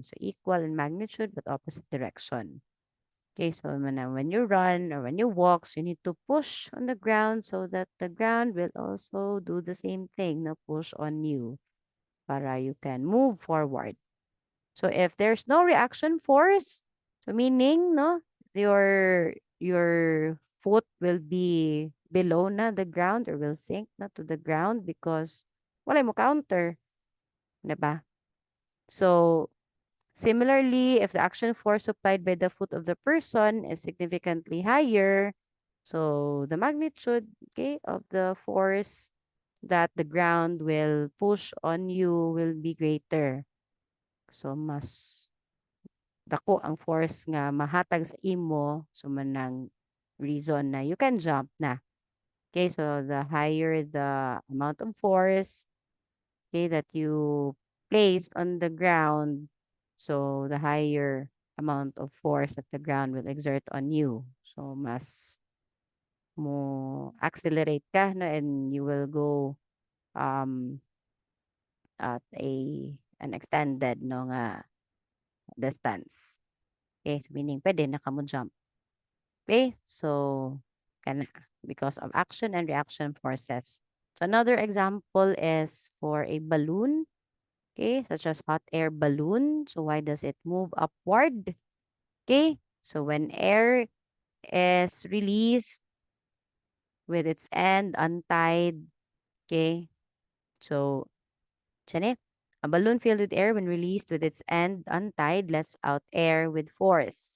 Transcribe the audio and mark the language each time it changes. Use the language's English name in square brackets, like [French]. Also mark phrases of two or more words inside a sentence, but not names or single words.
[English] So equal in magnitude but opposite direction. Okay, so when you run or when you walk, so you need to push on the ground so that the ground will also do the same thing, no, push on you para you can move forward. So if there's no reaction force, so meaning no, your foot will be below na the ground or will sink na to the ground because [Cebuano] wala mo [English] counter, 'di ba? So similarly, if the action force applied by the foot of the person is significantly higher, so the magnitude, okay, of the force that the ground will push on you will be greater. [Cebuano] So mas dako ang force nga mahatag sa imo so manang reason na [English] you can jump [Cebuano] na. [English] Okay, so the higher the amount of force, okay, that you placed on the ground, so the higher amount of force that the ground will exert on you. So [Cebuano] mas mo [English] accelerate ka no and you will go um at an extended no nga distance. Okay, so meaning [Cebuano] pwede na ka mo jump. [English] Okay, so kana because of action and reaction forces. So another example is for a balloon, okay, such as hot air balloon. So why does it move upward? Okay, so when air is released with its end untied, okay, so siya a balloon filled with air when released with its end untied lets out air with force.